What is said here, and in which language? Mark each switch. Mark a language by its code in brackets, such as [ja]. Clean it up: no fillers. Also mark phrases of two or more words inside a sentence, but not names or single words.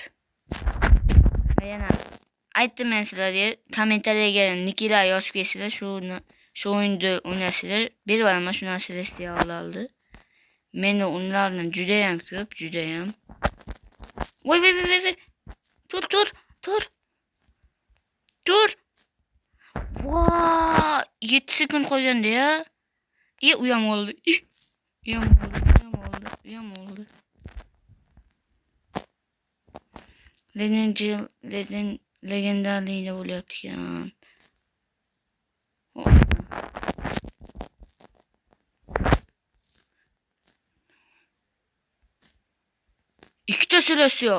[uz] Va yana aytdim men sizlarga kommentariyaga nicklar yozib qo'ysanglar, shu o'yinni o'ynasanglar, berib olaman shu narsalarni oldi. Meni ularni juda ham ko'p, juda ham. Voy. Tur. Vaa, 7 sekund qolganda ya. Uyam oldu. Uyam oldu. Legendarliğine bo'lyapti ekan. İkkita Celestial.